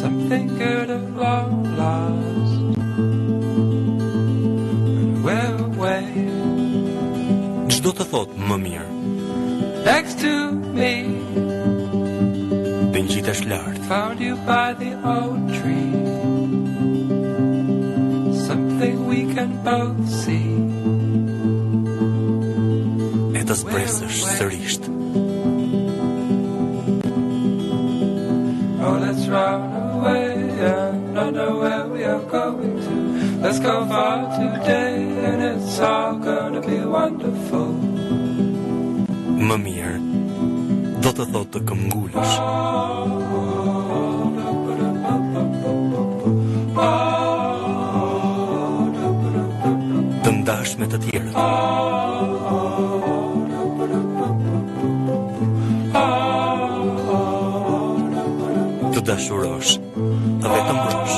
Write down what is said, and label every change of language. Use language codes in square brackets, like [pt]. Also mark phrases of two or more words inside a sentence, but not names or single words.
[en] something good at long last. And we're away. [sq] Çdo të thot më mirë. [en] Next to me. [sq] Të ngjitesh lart. [en] Found you by the old tree. Something we can both see. [sq] E të zbresësh sërisht. [en] Oh, let's run away and not know where we are going to. Let's go far today and it's all gonna be wonderful. [sq] Më mirë, do të thot të këmbgulësh. Të ndash me të tjerët. Të dashurosh dhe të mbrosh.